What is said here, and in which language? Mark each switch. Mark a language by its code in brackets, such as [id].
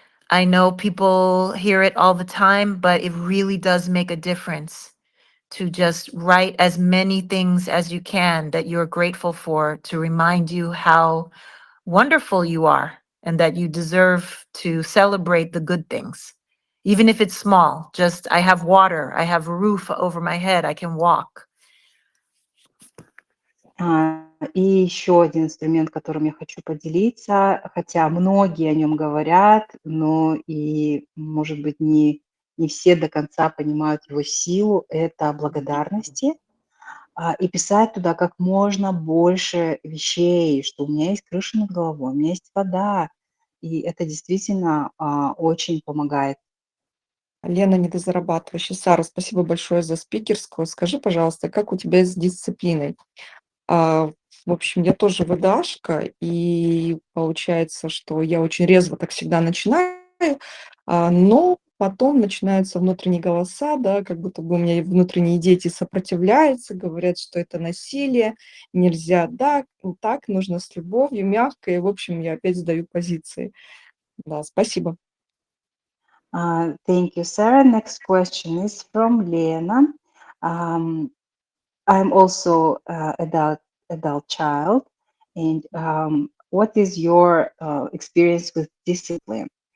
[en] I know people hear it all the time, but it really does make a difference to just write as many things as you can that you're grateful for, to remind you how wonderful you are and that you deserve to celebrate the good things. Even if it's small, just I have water, I have a roof over my head, I can walk. [ru] И еще один инструмент, которым я хочу поделиться, хотя многие о нем говорят, но и, может быть, не все до конца понимают его силу, это благодарности. И писать туда как можно больше вещей, что у меня есть крыша над головой, у меня есть вода, и это действительно очень помогает. Лена, недозарабатывающая. Сара, спасибо большое за спикерскую. Скажи, пожалуйста, как у тебя с дисциплиной? В общем, я тоже ВДАшка, и получается, что я очень резво так всегда начинаю, но потом начинаются внутренние голоса, да, как будто бы у меня внутренние дети сопротивляются, говорят, что это насилие, нельзя так, нужно с любовью, мягко, и, в общем, я опять сдаю позиции. Да, спасибо. [en] Thank you, Sarah. Next question is from Lena. I'm also adult child, and what is your experience with discipline?